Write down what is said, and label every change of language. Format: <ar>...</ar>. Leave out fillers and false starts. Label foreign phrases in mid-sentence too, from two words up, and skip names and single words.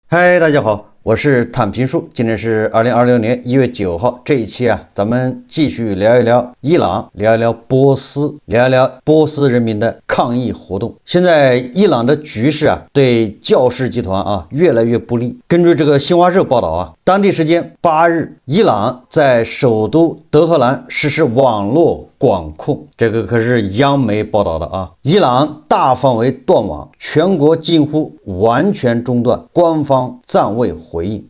<zh>嗨，大家好，我是坦平叔。今天是2026年1月9号，这一期啊，咱们继續聊一聊伊朗，聊一聊波斯，聊一聊波斯人民的抗議活動。現在伊朗的局勢啊，對教士集團啊越來越不利。根據這個新華社報道啊，當地時間8日，伊朗在首都德黑蘭實施網絡管控，這個可是央媒報道的啊。伊朗大範圍斷網，全國近乎完全中斷，官方暫未回應。</zh>